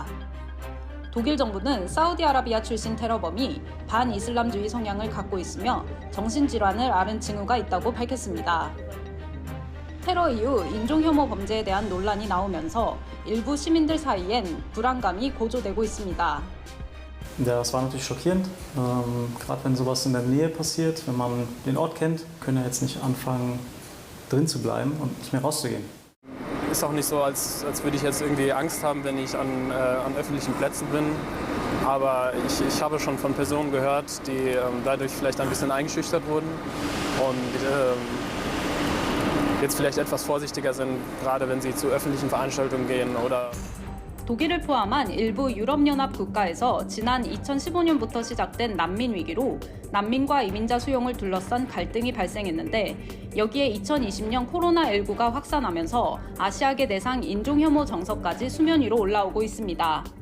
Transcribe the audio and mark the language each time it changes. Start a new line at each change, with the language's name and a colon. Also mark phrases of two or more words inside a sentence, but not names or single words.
Korean: 독일 정부는 사우디아라비아 출신 테러범이 반이슬람주의 성향을 갖고 있으며 정신질환을 앓은 징후가 있다고 밝혔습니다. 테러 이후 인종혐오 범죄에 대한 논란이 나오면서 일부 시민들 사이엔 불안감이 고조되고 있습니다.
German: Ja, es war natürlich schockierend, gerade wenn sowas in der Nähe passiert, wenn man den Ort kennt, können ja jetzt nicht anfangen, drin zu bleiben und nicht mehr rauszugehen. Ist auch nicht so, als würde ich jetzt irgendwie Angst haben, wenn ich an öffentlichen Plätzen bin. Aber ich habe schon von Personen gehört, die dadurch vielleicht ein bisschen eingeschüchtert wurden und jetzt vielleicht etwas vorsichtiger sind, gerade wenn sie zu öffentlichen Veranstaltungen gehen oder
Korean: 독일을 포함한 일부 유럽연합 국가에서 지난 2015년부터 시작된 난민 위기로 난민과 이민자 수용을 둘러싼 갈등이 발생했는데 여기에 2020년 코로나19가 확산하면서 아시아계 대상 인종혐오 정서까지 수면 위로 올라오고 있습니다.